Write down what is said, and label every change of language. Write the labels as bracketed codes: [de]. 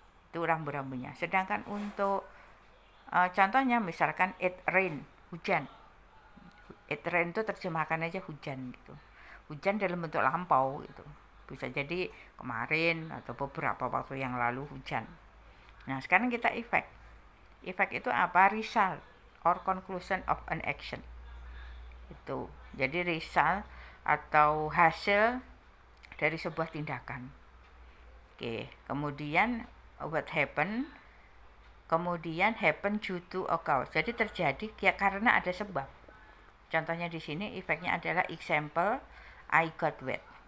[id] Itu rambu-rambunya. Sedangkan untuk contohnya misalkan [en] it rain, [id] hujan. [en] It rain [id] itu terjemahkan aja hujan gitu. Hujan dalam bentuk lampau gitu. Bisa jadi kemarin atau beberapa waktu yang lalu hujan. Nah, sekarang kita effect. Effect itu apa? [en] Result or conclusion of an action. [id] Itu. Jadi result atau hasil dari sebuah tindakan. Oke, kemudian [en] what happen? [id] Kemudian [en] happen due to a cause. [id] Jadi terjadi karena ada sebab. Contohnya di sini efeknya adalah [en] example I got wet.